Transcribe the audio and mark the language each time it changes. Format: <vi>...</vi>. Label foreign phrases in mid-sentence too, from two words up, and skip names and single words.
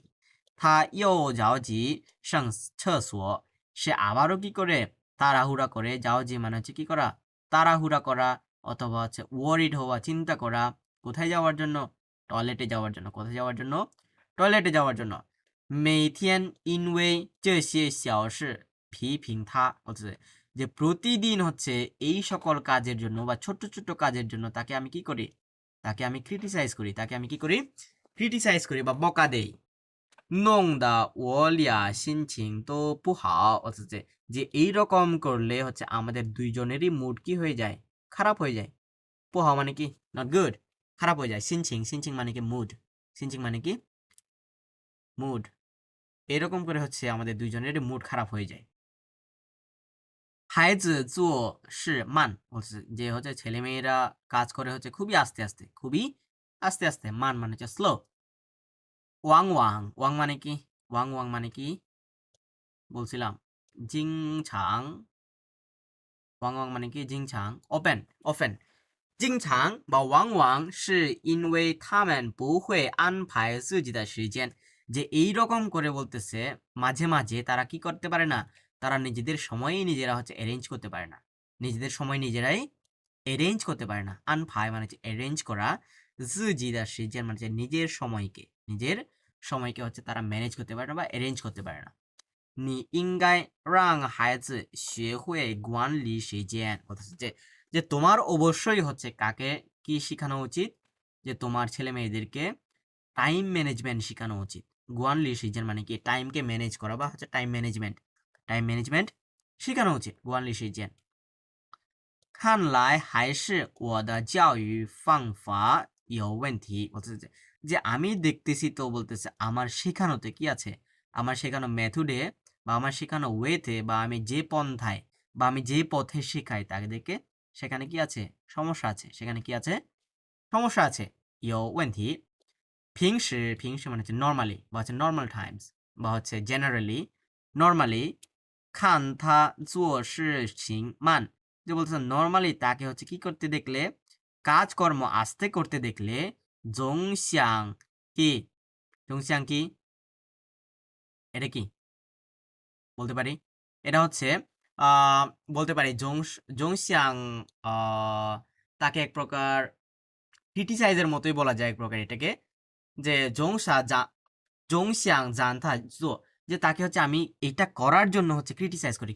<zh>他又着急上厕所,</zh> <bn>সে আবারও কি করে তাড়াহুড়া করে, যাও জি মানে হচ্ছে কি করা, তাড়াহুড়া করা অথবা হচ্ছে ওয়ারিড হওয়া, চিন্তা করা, কোথায় যাওয়ার জন্য, টয়লেটে যাওয়ার জন্য, কোথায় যাওয়ার জন্য, টয়লেটে যাওয়ার জন্য।</bn> <zh>每天因为这些小事批评他</zh> <bn>বলতেছে যে প্রতিদিন হচ্ছে এই সকল কাজের জন্য বা ছোট্ট ছোট্ট কাজের জন্য তাকে আমি কি করি, তাকে আমি ক্রিটিসাইজ করি, তাকে আমি কি করি, ক্রিটিসাইজ করি বা বকা দেই।</bn> <zh>弄得我俩心情都不好</zh> <bn>অথচ যে এইরকম করলে হচ্ছে আমাদের দুইজনেরই মুড কি হয়ে যায়, খারাপ হয়ে যায়। পোহা মানে কি</bn> <en>not good,</en> <bn>খারাপ হয়ে যায়। সিনচিং, সিনচিং মানে কি মুড, সিনচিং মানে কি মুড, এরকম করে হচ্ছে আমাদের দুইজনেরই মুড খারাপ হয়ে যায়।</bn> <zh>孩子做事慢，</zh> <bn>যে হচ্ছে ছেলে মেয়েরা কাজ করে হচ্ছে খুবই আস্তে আস্তে, খুবই আস্তে আস্তে, মান মানে হচ্ছে স্লো।</bn> <zh>往往，往</zh> <bn>মানে কি?</bn> <zh>往往</zh> <bn>মানে কি বলছিলাম? জিং ছাং।</bn> <zh>往往</zh> <bn>মানে কি?</bn> <zh>জিং ছাং,</zh> <en>often often.</en> <zh>经常বা往往是因为他们不会安排自己的时间,</zh> <bn>যে এই রকম করে বলতেছে মাঝে মাঝে তারা কি করতে পারে না, তারা নিজেদের সময়ই নিজেরা হচ্ছে অ্যারেঞ্জ করতে পারে না, নিজেদের সময় নিজেরাই অ্যারেঞ্জ করতে পারে না। আনফাই মানে হচ্ছে অ্যারেঞ্জ করা,</bn> <zh>自己的时间</zh> <bn>মানে হচ্ছে নিজের সময়কে হচ্ছে তারা ম্যানেজ করতে পারে না বা অ্যারেঞ্জ করতে পারে না।</bn> <zh>你应该让孩子学会管理时间,</zh> <bn>বলতেছে যে তোমার অবশ্যই হচ্ছে কাকে কি শেখানো উচিত, যে তোমার ছেলে মেয়েদেরকে</bn> <en>time management</en> <bn>শেখানো উচিত।</bn> <zh>管理时间</zh> <bn>মানে কি? টাইমকে ম্যানেজ করা বা হচ্ছে</bn> <en>time management</en> <bn>শেখানো উচিত</bn> <zh>管理时间. 看来还是我的教育方法有问题,</zh> <bn>বলতেছে যে আমি দেখতেছি তো, বলতেছে আমার শেখানোতে কি আছে, আমার শেখানো মেথডে বা আমার শেখানো ওয়েতে বা আমি যে পন্থায় বা আমি যে পথে শেখাই তাদেরকে, সেখানে কি আছে? সমস্যা আছে। সেখানে কি আছে? সমস্যা আছে।</bn> <zh>有问题。平时</zh> <bn>মানে হচ্ছে নর্মালি বা হচ্ছে</bn> <en>normal times</en> <bn>বা হচ্ছে</bn> <en>generally normally,</en> <zh>看他做事情慢,</zh> <bn>যে বলতেছে নর্মালি তাকে হচ্ছে কি করতে দেখলে, কাজকর্ম আস্তে করতে দেখলে,</bn> <zh>总想কি? 总想</zh> <bn>কি? এটা কি বলতে পারি? এটা হচ্ছে বলতে পারি জংশিয়াং, তাকে এক প্রকার ক্রিটিসাইজের মতোই বলা যায় এক প্রকার এটাকে, যে জংশিয়াং জানতা জো, যে তাকে হচ্ছে আমি এটা করার জন্য হচ্ছে ক্রিটিসাইজ করি।</bn>